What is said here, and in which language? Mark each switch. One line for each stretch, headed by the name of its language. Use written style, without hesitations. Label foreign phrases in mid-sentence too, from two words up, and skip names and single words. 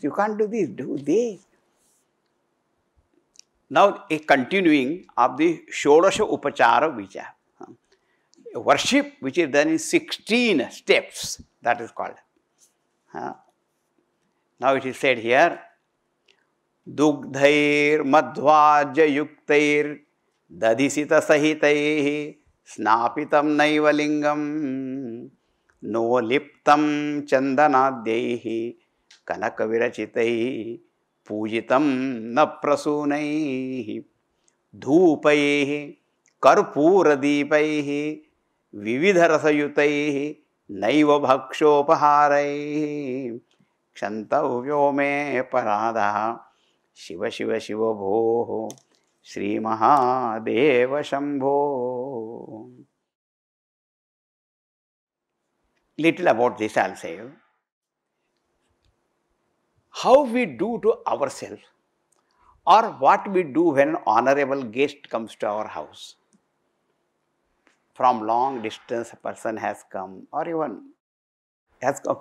English: You can't do this, do this. Now, a continuing of the
Sanskrit: षोडश उपचार विज.
English: Worship which is done in 16 steps, that is called. Now it is said here,
Sanskrit: दुग्धैर् मध्वाज युक्तैर् दधिसित सहितैः स्नापितं नैवलिङ्गं नो लिप्तं चन्दनाद्यैः कनकविरचितैः पूजितं न प्रसूनैः धूपैः कर्पूरदीपैः विविधरसयुतैः नैव भक्ष्योपहारैः क्षन्तव्यो मे पराधः शिव शिव शिव भोः श्री महादेव शंभो.
English: Little about this I'll say. How we do to ourselves or what we do when an honorable guest comes to our house. From long distance a person has come or even has come.